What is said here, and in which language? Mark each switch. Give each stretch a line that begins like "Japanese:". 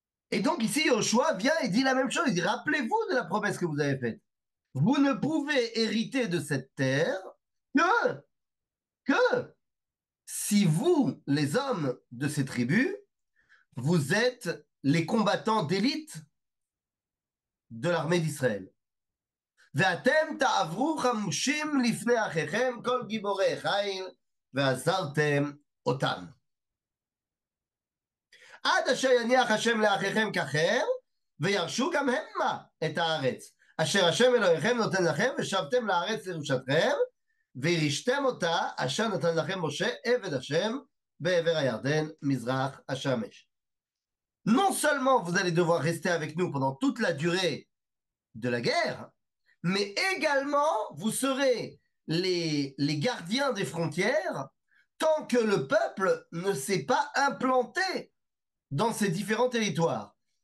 French: Et donc ici, Yoshua vient et dit la même chose. Il dit, rappelez-vous de la promesse que vous avez faite. Vous ne pouvez hériter de cette terre que, que si vous, les hommes de ces tribus, vous êtes les combattants d'élite de l'armée d'Israël.
Hebrew: ואתם תעברו חמושים לפני אחיכם כל גיבורי חיל ועזרתם אותם. עד אשר יניח השם לאחיכם ככם וירשו גם המה את הארץ אשר השם אלוהיכם נותן לכם ושבתם לארץ לירושתכם וירשתם אותה אשר נתן לכם משה עבד השם בעבר הירדן מזרח השמש.
French: Non seulement vous allez devoir rester avec nous pendant toute la durée de la guerre, mais également vous serez les gardiens des frontières tant que le peuple ne s'est pas implanté dans ces différents territoires.